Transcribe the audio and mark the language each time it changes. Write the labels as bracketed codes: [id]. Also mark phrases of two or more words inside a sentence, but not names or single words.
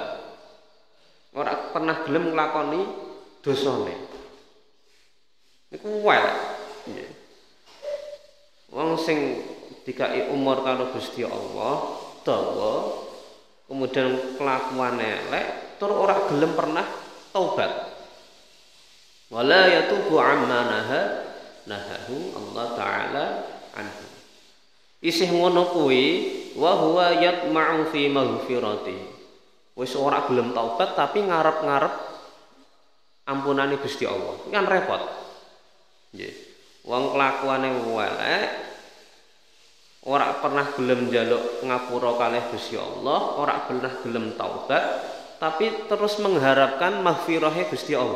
[jv] Ora pernah gelem nglakoni dosane. Niku wae. Nggih. Wong sing dikai umur karo Gusti Allah dawa, kemudian kelakuane elek, tur ora gelem pernah taubat. [ar] ولا يتوب عما نهاه الله تعالى عنه. [jv] Isih ngono kuwi [ar] وهو يطمع في مغفرة. [jv] Wis ora gelem taubat tapi ngarep-ngarep ampunane Gusti Allah. [id] Ini kan repot. Nggih. [jv] Wong kelakuane elek ora pernah gelem njaluk ngapura kalih Gusti Allah, ora pernah gelem taubat, tapi terus mengharapkan maghfirahe Gusti Allah.